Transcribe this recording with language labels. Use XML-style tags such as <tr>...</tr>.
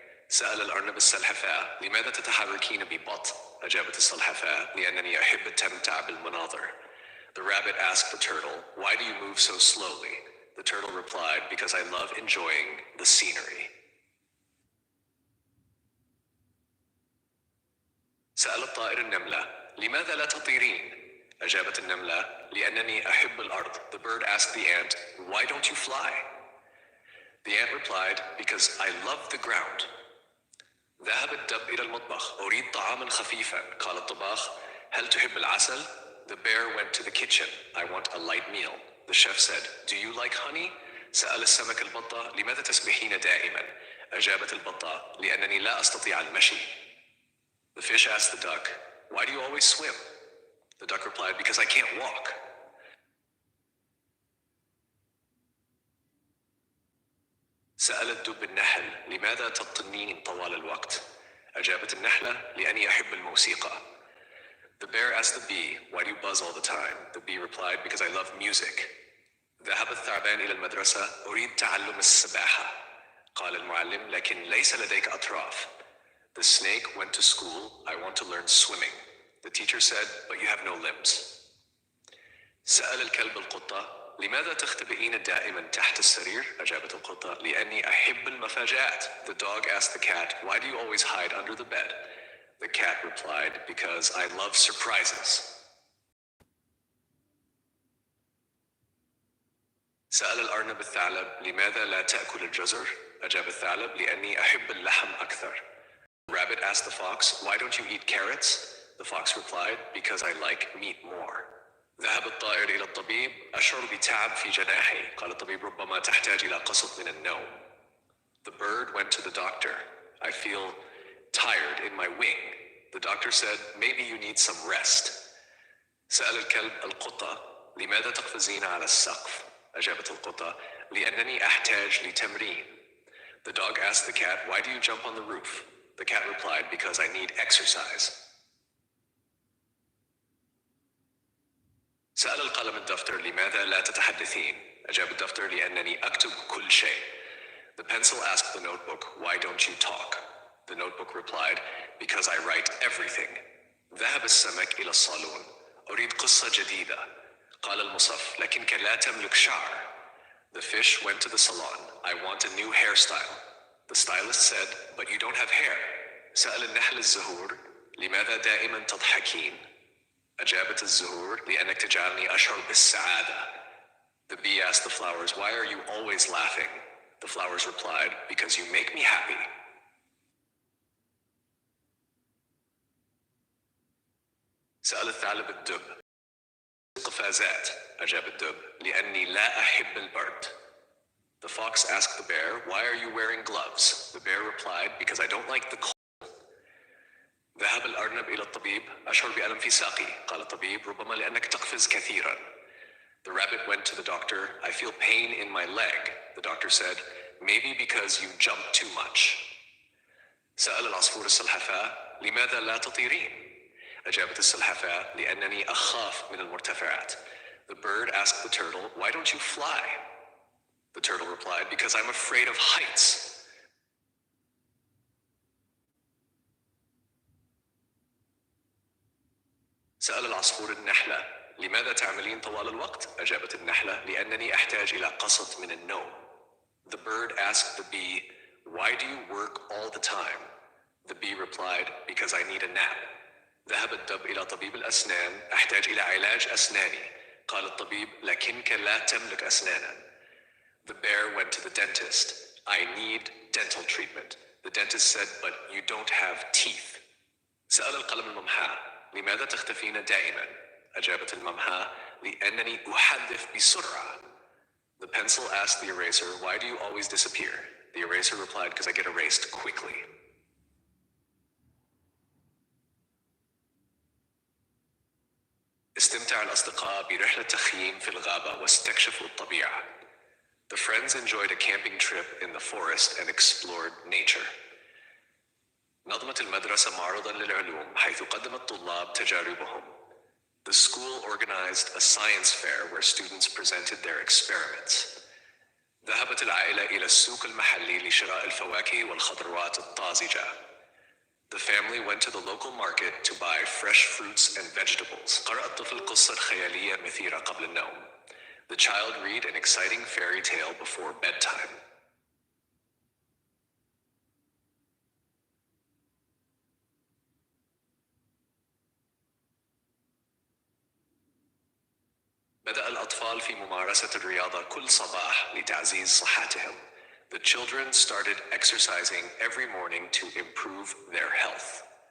<ar>سأل الأرنب السلحفاة: لماذا تتحركين ببطء؟ أجابت السلحفاة: لأنني أحب التمتع بالمناظر.</ar> <en>The rabbit asked the turtle, why do you move so slowly? The turtle replied, because I love enjoying the scenery.</en> <ar>سأل الطائر النملة: لماذا لا تطيرين؟ أجابت النملة: لأنني أحب الأرض.</ar> <en>The bird asked the ant, why don't you fly? The ant replied, because I love the ground.</en> <ar>ذهب الدب إلى المطبخ. أريد طعاما خفيفا. قال الطباخ: هل تحب العسل؟</ar> <en>The bear went to the kitchen. I want a light meal. The chef said, do you like honey?</en> <ar>سأل السمك البطة: لماذا تسبحين دائما؟ أجابت البطة: لأنني لا أستطيع المشي.</ar> <en>The fish asked the duck, why do you always swim? The duck replied, because I can't walk.</en> <ar>سأل الدب النحل: لماذا تطنين طوال الوقت؟ أجابت النحلة: لأني أحب الموسيقى.</ar> <en>The bear asked the bee, why do you buzz all the time? The bee replied, because I love music.</en> <ar>ذهب الثعبان إلى المدرسة. أريد تعلم السباحة. قال المعلم: لكن ليس لديك أطراف.</ar> <en>The snake went to school. I want to learn swimming. The teacher said, but you have no limbs.</en> <ar>سأل الكلب القطة: لماذا تختبئين دائما تحت السرير؟ أجابت القطة: لأني أحب المفاجآت.</ar> <en>The dog asked the cat: why do you always hide under the bed? The cat replied: because I love surprises.</en> <ar>سأل الأرنب الثعلب: لماذا لا تأكل الجزر؟ أجاب الثعلب: لأني أحب اللحم أكثر.</ar> <en>The rabbit asked the fox: why don't you eat carrots? The fox replied: because I like meat more.</en> <ar>ذهب الطائر إلى الطبيب: أشعر بتعب في جناحي. قال الطبيب: ربما تحتاج إلى قسط من النوم.</ar> <en>The bird went to the doctor: I feel tired in my wing. The doctor said: maybe you need some rest.</en> <ar>سأل الكلب القطة: لماذا تقفزين على السقف؟ أجابت القطة: لأنني أحتاج لتمرين.</ar> <en>The dog asked the cat: why do you jump on the roof? The cat replied: because I need exercise.</en> <ar>سأل القلم الدفتر: لماذا لا تتحدثين؟ أجاب الدفتر: لأنني أكتب كل شيء.</ar> <en>The pencil asked the notebook: why don't you talk? The notebook replied: because I write everything.</en> <ar>ذهب السمك إلى الصالون: أريد قصة جديدة. قال المصف: لكنك لا تملك شعر.</ar> <en>The fish went to the salon: I want a new hairstyle. The stylist said: but you don't have hair.</en> <ar>سأل النحل الزهور: لماذا دائما تضحكين؟ أجابت الزهور: لأنك تجعلني أشعر بالسعادة.</ar> <en>The bee asked the flowers: why are you always laughing? The flowers replied: because you make me happy.</en> <ar>سأل الثعلب الدب: قفازات. أجاب الدب: لأني لا أحب البرد.</ar> <en>The fox asked the bear: why are you wearing gloves? The bear replied: because I don't like the cold.</en> <ar>ذهب الأرنب إلى الطبيب: أشعر بألم في ساقي. قال الطبيب: ربما لأنك تقفز كثيرا.</ar> <en>The rabbit went to the doctor: I feel pain in my leg. The doctor said: maybe because you jump too much.</en> <ar>سأل العصفور السلحفاة: لماذا لا تطيرين؟ أجابت السلحفاة: لأنني أخاف من المرتفعات.</ar> <en>The bird asked the turtle: why don't you fly? The turtle replied: because I'm afraid of heights.</en> <ar>سأل العصفور النحلة: لماذا تعملين طوال الوقت؟ أجابت النحلة: لأنني أحتاج إلى قسط من النوم.</ar> <en>The bird asked the bee: why do you work all the time? The bee replied: because I need a nap.</en> <ar>ذهب الدب إلى طبيب الأسنان: أحتاج إلى علاج أسناني. قال الطبيب: لكنك لا تملك أسنانا.</ar> <en>The bear went to the dentist: I need dental treatment. The dentist said: but you don't have teeth.</en> <ar>سأل القلم الممحاة: لماذا تختفين دائما؟ أجابت الممحاة: لأنني أحدث بسرعة.</ar> <en>The pencil asked the eraser: why do you always disappear? The eraser replied: because I get erased quickly.</en> <ar>استمتع الأصدقاء برحلة تخييم في الغابة واستكشفوا الطبيعة.</ar> <en>The friends enjoyed a camping trip in the forest and explored nature.</en> <ar>نظمت المدرسة معرضاً للعلوم حيث قدم الطلاب تجاربهم.</ar> <en>The school organized a science fair where students presented their experiments.</en> <ar>ذهبت العائلة إلى السوق المحلي لشراء الفواكه والخضروات الطازجة.</ar> <en>The family went to the local market to buy fresh fruits and vegetables.</en> <ar>قرأ الطفل قصة خيالية مثيرة قبل النوم.</ar> <en>The child read an exciting fairy tale before bedtime.</en> <ar>بدأ الأطفال في ممارسة الرياضة كل صباح لتعزيز صحتهم.</ar> <en>The children started exercising every morning to improve their health.</en>